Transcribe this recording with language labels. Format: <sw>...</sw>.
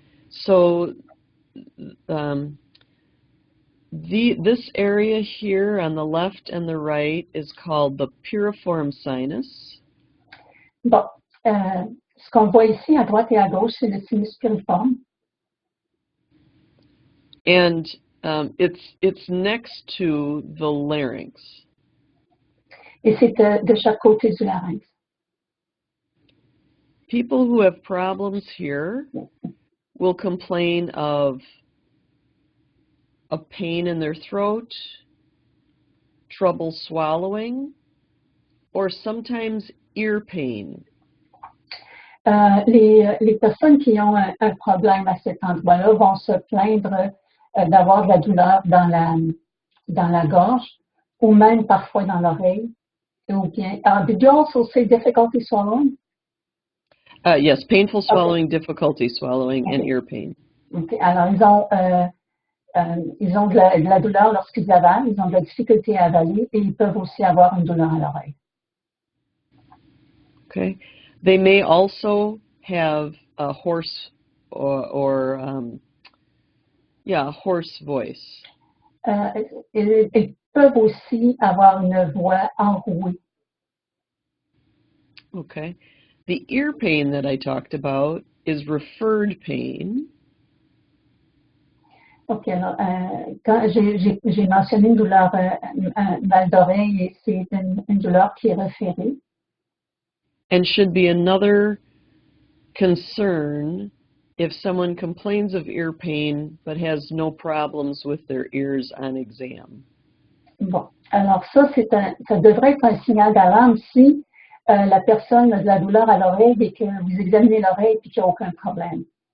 <en>So, this area here on the left and the right is called the piriform sinus.</en> <fr>Bon, ce qu'on voit ici à droite et à gauche, c'est le sinus piriforme.</fr> <en>And it's next to the larynx.</en> <fr>Et c'est de chaque côté du larynx.</fr> <en>People who have problems here will complain of a pain in their throat, trouble swallowing, or sometimes ear pain.</en> <fr>Les personnes qui ont un problème à cet endroit-là vont se plaindre d'avoir de la douleur dans la gorge ou même parfois dans l'oreille. Ou bien,</fr> <en>did you also say difficulty swallowing? Yes, painful swallowing, difficulty swallowing, and ear pain. Okay.</en> <fr>Alors, ils ont de la douleur lorsqu'ils avalent, ils ont de la difficulté à avaler et ils peuvent aussi avoir une douleur à l'oreille.</fr> <en>Okay. They may also have a hoarse hoarse voice.</en> <fr>Ils peuvent aussi avoir une voix enrouée.</fr> <en>Okay. The ear pain that I talked about is referred pain.</en> <fr>OK, alors, quand j'ai mentionné une douleur, un mal d'oreille, et c'est une douleur qui est référée.</fr> <en>And should be another concern if someone complains of ear pain but has no problems with their ears on exam.</en> <fr>Bon, alors ça devrait être un signal d'alarme si la personne a de la douleur à l'oreille et que vous examinez l'oreille et qu'il n'y a aucun problème.</fr>